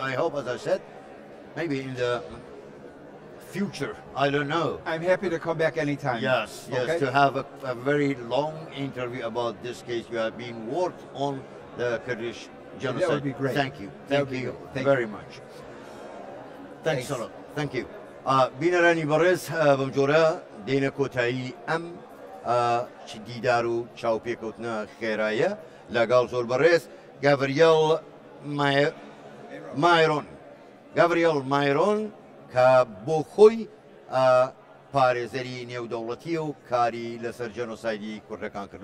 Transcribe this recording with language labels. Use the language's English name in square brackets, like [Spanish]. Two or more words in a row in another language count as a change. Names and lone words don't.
[English] I hope, as I said, maybe in the future, I don't know. I'm happy to come back anytime. Yes, to have a very long interview about this case. You have been worked on the Kurdish genocide. That would be great. Thank you. Thank you very much. Thanks a lot. Thank you. [Central Kurdish] بینەرانی بەڕێز بەمجۆرە دێنە کۆتایی ئەم دیدار و چاوپێکەوتنە خێرایە لەگەڵ زۆر بەڕێز گاڤریێل مایرۆن. گاڤریێل مایرۆن کە بۆ خۆی پارێزەری نێودەوڵەتیە و کاری لەسەر جەنۆسایدی کوردەکان کردو.